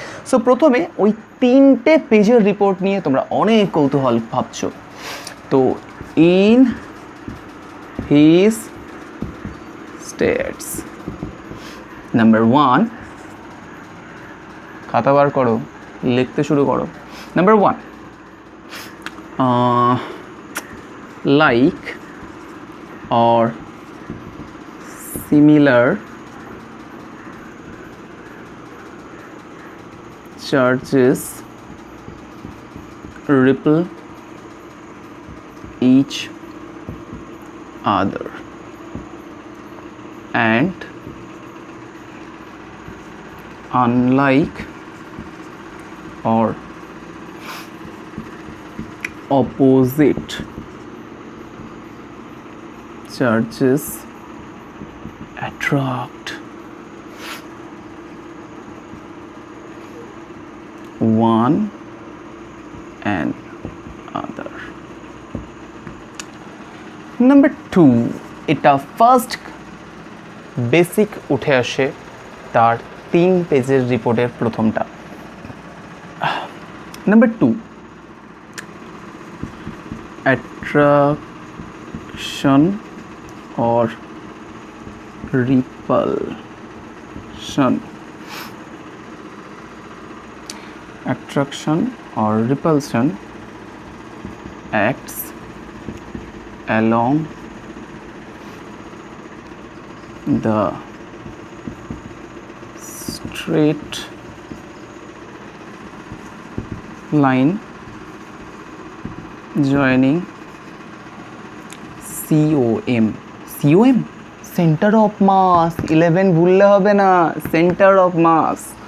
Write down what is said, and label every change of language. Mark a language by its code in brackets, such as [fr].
[bn] So প্রথমে ওই 3টে পেজের রিপোর্ট নিয়ে তোমরা অনেক কৌতূহল ভাবছো। তো [en] in his states, [bn] নাম্বার 1, খাতা বার করো, লিখতে শুরু করো। [en] Number 1, like or similar charges repel each other. and unlike or opposite charges attract one and other. [bn] Number 2, এটা ফার্স্ট বেসিক উঠে আসে তার 3 পেজের রিপোর্টের প্রথমটা। [en] Number 2, attraction or repulsion. Attraction or repulsion acts along the straight line joining COM. COM? Center of mass. [bn] 11 ভুললে হবে না, center of mass.